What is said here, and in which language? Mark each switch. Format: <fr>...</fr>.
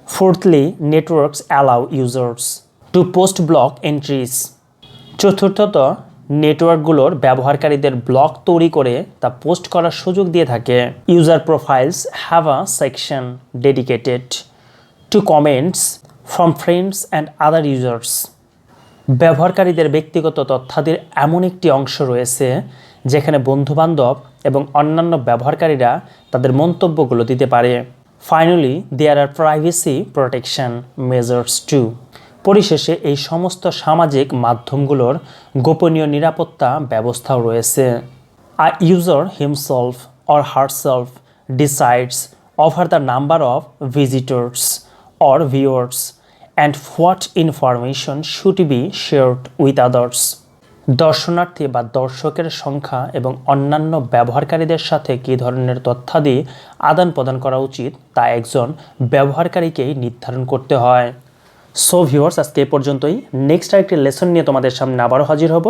<en>Fourthly, networks allow users to post blog entries.</en> <bn>চতুর্থত, নেটওয়ার্কগুলোর ব্যবহারকারীদের blog তৈরি করে তা পোস্ট করার সুযোগ দিয়ে থাকে।</bn> <en>User profiles have a section dedicated to comments from friends and other users.</en> <bn>ব্যবহারকারীদের ব্যক্তিগত তথ্যাদির এমন একটি অংশ রয়েছে যেখানে বন্ধুবান্ধব এবং অন্যান্য ব্যবহারকারীরা তাদের মন্তব্যগুলো দিতে পারে।</bn> <en>Finally, there are privacy protection measures too.</en> <bn>পরিশেষে এই সমস্ত সামাজিক মাধ্যমগুলোর গোপনীয় নিরাপত্তা ব্যবস্থাও রয়েছে।</bn> <en>A user himself or herself decides over the number of visitors or viewers and what information should be shared with others.</en> <bn>দর্শনার্থী বা দর্শকের সংখ্যা এবং অন্যান্য ব্যবহারকারীদের সাথে কী ধরনের তথ্যাদি আদান প্রদান করা উচিত তা একজন ব্যবহারকারীকেই নির্ধারণ করতে হয়। সো ভিউয়ার্স, আজকে এ পর্যন্তই। নেক্সট আরেকটি লেসন নিয়ে তোমাদের সামনে আবারও হাজির হব।</bn>